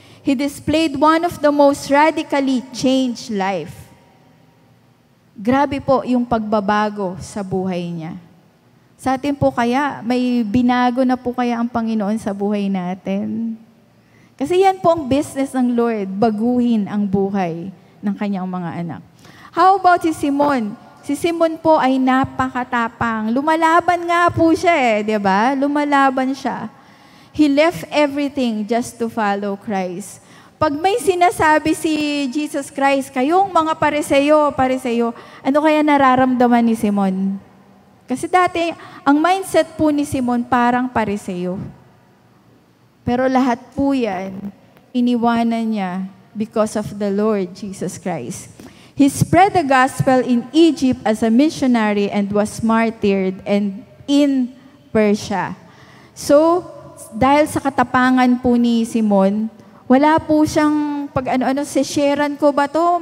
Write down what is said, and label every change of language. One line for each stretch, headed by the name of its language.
English: He displayed one of the most radically changed life.
Filipino: Grabe po yung pagbabago sa buhay niya. Sa atin po kaya, may binago na po kaya ang Panginoon sa buhay natin? Kasi yan po ang business ng Lord, baguhin ang buhay ng kanyang mga anak.
English: How about
Filipino: si Simon? Si Simon po ay napakatapang. Lumalaban nga po siya di ba? Lumalaban siya.
English: He left everything just to follow Christ.
Filipino: Pag may sinasabi si Jesus Christ, kayong mga Pariseo, ano kaya nararamdaman ni Simon? Kasi dati, ang mindset po ni Simon parang Pariseo. Pero lahat po yan, iniwanan niya
English: because of the Lord Jesus Christ. He spread the gospel in Egypt as a missionary and was martyred and in Persia.
Filipino: So, dahil sa katapangan po ni Simon, wala po siyang sharean ko ba to?